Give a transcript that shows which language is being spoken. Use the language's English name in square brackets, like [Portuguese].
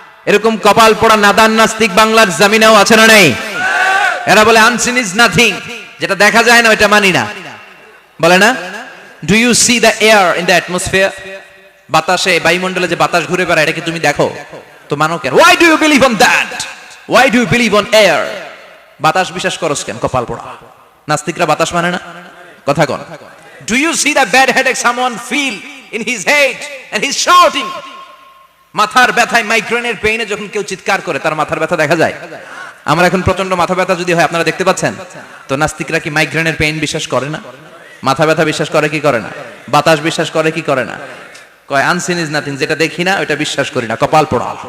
[Bangla] এরকম কপাল পোড়া নাদান নাস্তিক বাংলার জমিনেও আছে না নেই? এরা বলে [English] unseen is nothing, [Bangla] যেটা দেখা যায় না ওটা মানি না, বলে না? [English] Do you see the air in the atmosphere? [Bangla] বাতাসে, বায়ুমণ্ডলে যে বাতাস ঘুরে বেড়ায় এটা কি তুমি দেখো? তো মানো কেন? [English] Why do you believe on that? Why do you believe on air? [Bangla] বাতাস বিশ্বাস করছ কেন? কপাল পোড়া নাস্তিকরা বাতাস মানে না। কথা কোন? [English] Do you see the bad headache someone feel in his head and he's shouting? [Bangla] মাথার ব্যথায়, মাইগ্রেনের পেইনে যখন কেউ চিৎকার করে তার মাথার ব্যথা দেখা যায়। আমার এখন প্রচন্ড মাথা ব্যথা যদি হয় আপনারা দেখতে পাচ্ছেন তো নাস্তিকরা কি মাইগ্রেনের পেইন বিশ্বাস করে না? মাথা ব্যথা বিশ্বাস করে কি করে না? বাতাস বিশ্বাস করে কি করে না? কয় [English] unseen is nothing, [Bangla] যেটা দেখি না ওটা বিশ্বাস করি না। কপাল পোড়া।